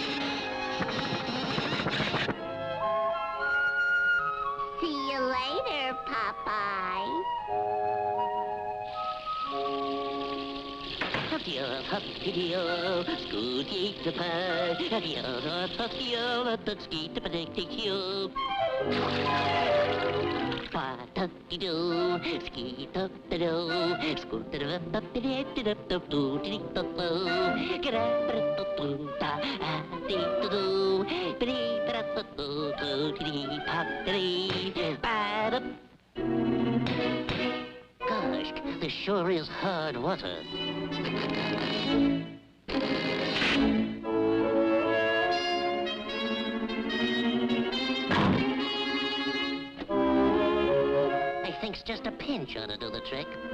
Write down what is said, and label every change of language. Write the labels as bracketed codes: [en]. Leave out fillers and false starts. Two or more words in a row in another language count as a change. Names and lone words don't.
[en] See you later, Popeye. Hop-yo, scoot-eat the pie. Hop-yo, let the skeet the potato. Ba-da-dee-doo, skeet-up-da-doo, scoot-da-da-ba-ba-dee-da-da-da-doo-dee-da-da-doo, get-up-da-da-doo-da-dee-da-doo, ba-dee-da-da-da-doo-dee-pop-da-dee, ba-da. Gosh, this sure is hard water. I think's just a pinch ought to do the trick.